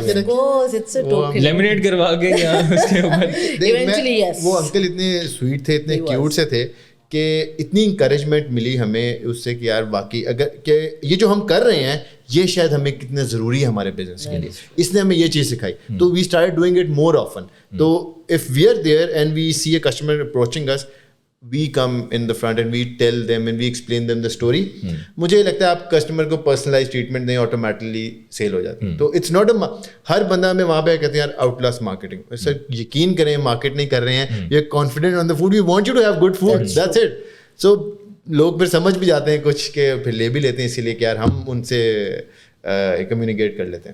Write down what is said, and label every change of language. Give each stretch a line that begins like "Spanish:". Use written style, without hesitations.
Urdu: ہوئے, لیمینیٹ کروا کے اس کے اوپر. وہ انکل اتنے سویٹ تھے, اتنے کیوٹ سے تھے کہ اتنی انکریجمنٹ ملی ہمیں اس سے کہ یار واقعی اگر کہ یہ جو ہم کر رہے ہیں یہ شاید ہمیں کتنا ضروری ہے ہمارے بزنس کے لیے, اس نے ہمیں یہ چیز سکھائی.
English: تو we start doing it more often. تو if we are there and we see a customer approaching us, we come in the front and we tell them and we explain them the story.
Urdu: مجھے لگتا ہے آپ customer کو personalise treatment دیں, automatically cell ہو جاتی ہے. تو
English: it's not a,
Urdu: ہر بندہ ہمیں وہاں پہ کہتے ہیں یار آؤٹ کلاس مارکیٹنگ. سر یقین کریں, مارکیٹ نہیں کر رہے ہیں,
English: You are confident on the food, we want you to have good food, that's it.
Urdu: سو لوگ پھر سمجھ بھی جاتے ہیں کچھ کہ پھر لے بھی لیتے ہیں, اسی لیے کہ یار ہم ان سے کمیونیکیٹ کر لیتے ہیں.